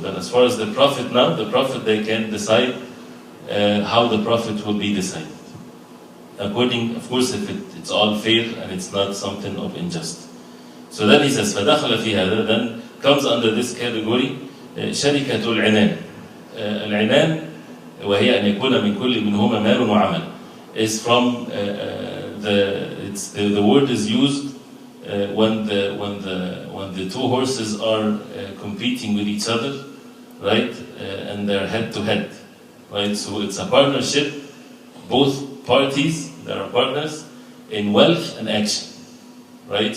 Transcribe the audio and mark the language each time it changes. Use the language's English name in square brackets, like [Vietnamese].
[English] But as far as the profit now, the profit they can decide how the profit will be decided. According, of course, if it's all fair and it's not something of injustice. So then he says, [Arabic] فَدَخَلَ فِي هَذَا, [English] then comes under this category, شركة العنان. [Arabic] العنان وهي أن يكون من كل منهما مال وعمل. [English] Is from the word is used when the two horses are competing with each other, right? And they're head to head, right? So it's a partnership. Both parties, they are partners in wealth and action, right?